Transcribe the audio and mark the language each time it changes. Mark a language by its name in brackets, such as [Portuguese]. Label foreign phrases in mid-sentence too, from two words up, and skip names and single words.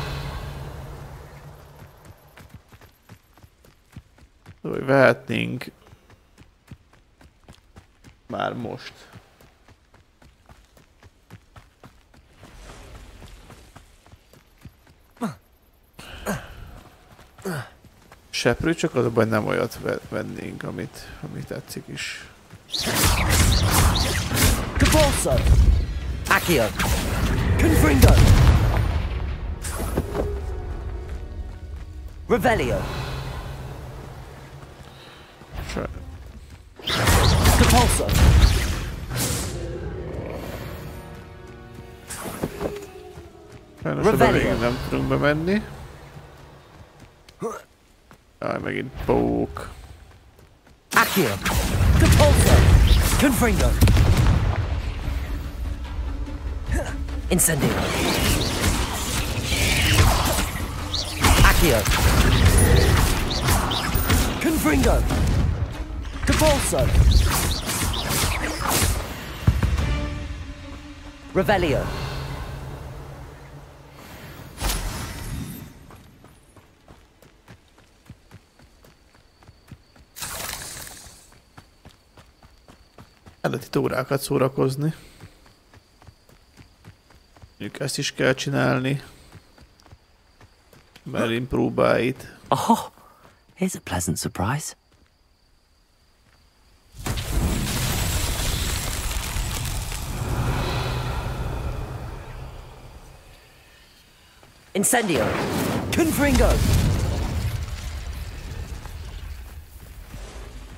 [Hungarian] Vehetnénk már most. Seprő, csak az a baj, nem olyat vennénk, ami tetszik is. Depulso! Accio! Confringo! Revelio! Depulso! Sajnos oda még nem tudunk bemenni. Jaj, megint pók. Accio! Depulso! Confringo! Incendio! Accio! Confringo! Depulso! Revelio! Lehet itt órákat szórakozni. Mondjuk ezt is kell csinálni. Merlin próbáit. [English] Oh, here's a pleasant surprise. [Hungarian] Incendio! Confringo!